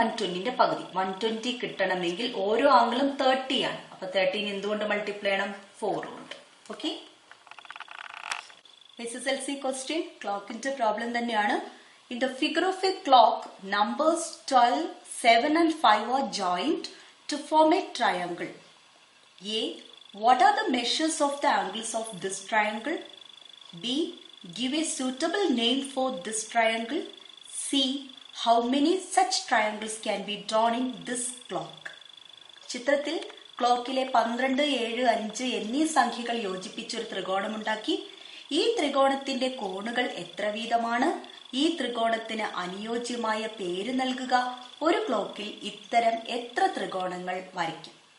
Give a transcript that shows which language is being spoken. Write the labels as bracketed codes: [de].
[ml] 120ന്റെ പകുതി 120 കിട്ടണമെങ്കിൽ ഓരോ ആംഗിളും 30 ആണ്. അപ്പൊ 30 എന്തുകൊണ്ട് മൾട്ടിപ്ലൈ ചെയ്യണം? 4 കൊണ്ട്. ഓക്കെ, SSLC ക്വസ്റ്റ്യൻ ക്ലോക്കിന്റെ പ്രോബ്ലം തന്നെയാണ്. [en] In the figure of a clock, numbers 12, 7 and 5 are joined to form a triangle. A. What are the measures of the angles of this triangle? B. Give a suitable name for this triangle. C. How many such triangles can be drawn in this clock? [ml] ചിത്രത്തിൽ ക്ലോക്കിലെ 12, 7, 5 എന്നീ സംഖ്യകൾ യോജിപ്പിച്ചൊരു ത്രികോണമുണ്ടാക്കി. ഈ ത്രികോണത്തിന്റെ കോണുകൾ എത്ര വീതമാണ്? ഈ ത്രികോണത്തിന് അനുയോജ്യമായ പേര് നൽകുക. ഒരു ക്ലോക്കിൽ ഇത്തരം എത്ര ത്രികോണങ്ങൾ വരയ്ക്കും?